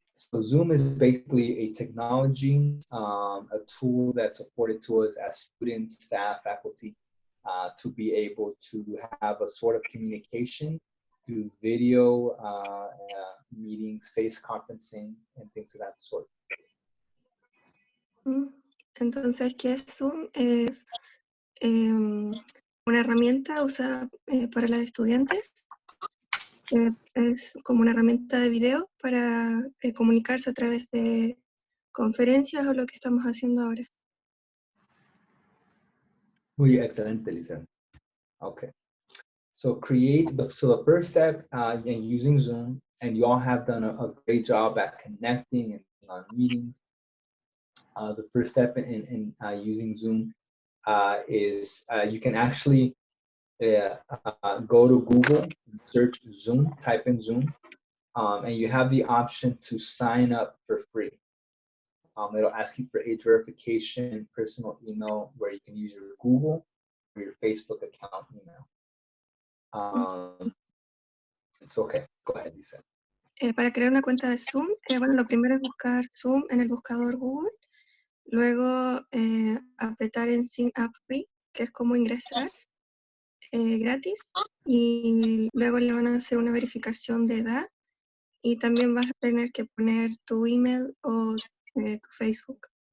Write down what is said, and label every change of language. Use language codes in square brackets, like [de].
[en] So Zoom is basically a technology, a tool that's afforded to us as students, staff, faculty, to be able to have a sort of communication through video meetings, face conferencing, and things of that sort. [es] Entonces, ¿qué es Zoom? Es una herramienta usada para los estudiantes. Es como una herramienta de video para comunicarse a través de conferencias o lo que estamos haciendo ahora. Muy excelente, Lisa. [en] Okay. So the first step in using Zoom, and you all have done a great job at connecting and on meetings. The first step in using Zoom is you can actually go to Google, search Zoom, type in Zoom, and you have the option to sign up for free. It'll ask you for age verification, personal email, where you can use your Google or your Facebook account email. It's okay. Go ahead, Lisa. [es] Para crear una cuenta de Zoom, bueno, lo primero es buscar Zoom en el buscador Google, luego apretar en Sign Up Free, que es como ingresar gratis, y luego le van a hacer una verificación de edad, y también vas a tener que poner tu email o tu Facebook.